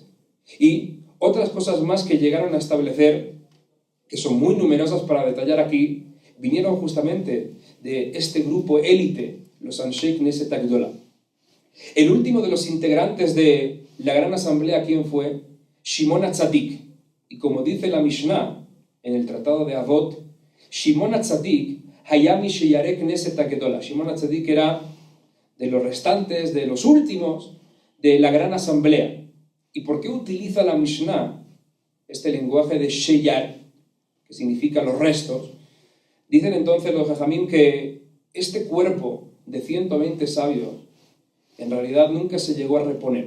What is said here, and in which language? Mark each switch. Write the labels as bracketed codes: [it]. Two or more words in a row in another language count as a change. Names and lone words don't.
[es] Y otras cosas más que llegaron a establecer, que son muy numerosas para detallar aquí, vinieron justamente de este grupo élite, los Anshei Knesset Agdola. El último de los integrantes de la gran asamblea, ¿quién fue? Shimon HaTzadik. Y como dice la Mishnah en el tratado de Avot, [he] שמעון הצדיק היה משירי כנסת הגדולה. [es] Shimon HaTzadik era de los restantes, de los últimos de la gran asamblea. ¿Y por qué utiliza la Mishnah este lenguaje de sheyar, que significa los restos? Dicen entonces los Jajamim que este cuerpo de 120 sabios en realidad nunca se llegó a reponer.